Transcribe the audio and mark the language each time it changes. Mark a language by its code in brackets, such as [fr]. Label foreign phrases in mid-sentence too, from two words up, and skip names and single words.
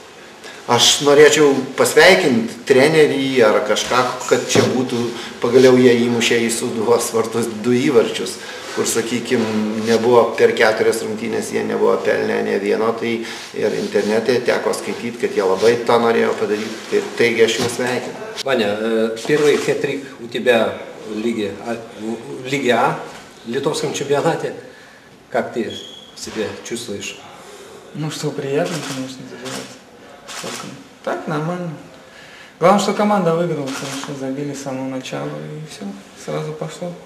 [lt] Aš norėčiau pasveikinti trenerį ar kažką, kad čia būtų, pagaliau jie įmušė į Sūduvos vartus 2 įvarčius, kur, sakykime, nebuvo per 4 rungtynės, jie nebuvo pelnę ne vieno, tai ir internete teko skaityti, kad jie labai tą norėjo padaryti, taigi aš juos sveikinu. [ru] Ваня, первый хэт-трик у тебя в Лиге А, в литовском чемпионате. Как ты себя чувствуешь? Ну что, приятно, конечно, забивать. Так, нормально. Главное, что команда выиграла, хорошо забили с самого начала и все, сразу пошло.